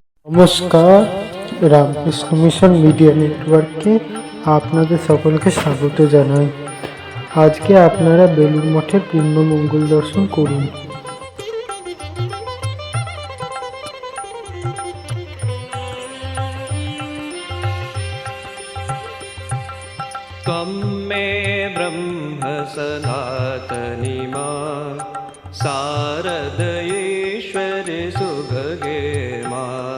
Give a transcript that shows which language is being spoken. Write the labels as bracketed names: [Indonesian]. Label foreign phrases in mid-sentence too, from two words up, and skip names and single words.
[Bangla] নমস্কার, রামকৃষ্ণ মিশন মিডিয়া নেটওয়ার্কে আপনাদের সকলকে স্বাগত জানাই। আজকে আপনারা বেলুড় মঠের পূর্ণ মঙ্গল দর্শন করুন। [Sanskrit] त्वं मे ब्रह्म सनातनी मां शारदयेश्वरि सुभगे मां।